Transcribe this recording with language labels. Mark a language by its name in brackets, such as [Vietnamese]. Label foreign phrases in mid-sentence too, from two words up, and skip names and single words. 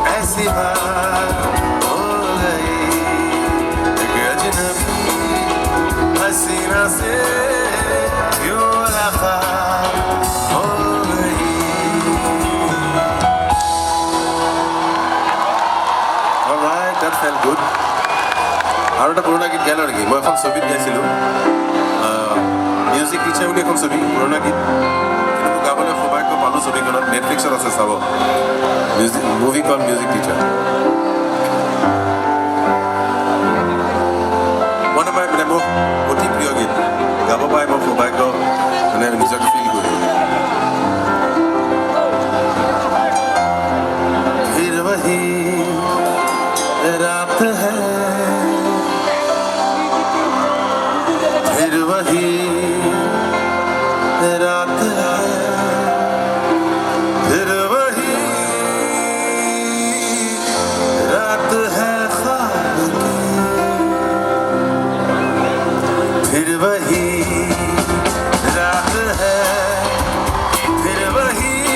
[Hindi] सिवा हो गई एक अजनबी हसीना से यूं मुलाकात हो गई [English] Alright, that felt good. [Assamese] আৰু এটা পুৰণা গীত গালোঁ নেকি মই এখন ছবিত গাইছিলোঁ মিউজিক টিচাৰ বুলি এখন ছবি পুৰণা গীত কিন্তু মোক গাবলৈ সৌভাগ্য পালোঁ ছবিখনত নেটফ্লিক্সত আছে চাব [English] music movie call [Assamese] মিউজিক টিচাৰ মই নাপায় মানে মোৰ অতি প্ৰিয় গীত গাব পাই মই সৌভাগ্য মানে নিজকে ফিল কৰিলোঁ [Hindi] फिर वही रात है फिर वही रात है फिर वही रात है ख्वाब की फिर वही रात है फिर वही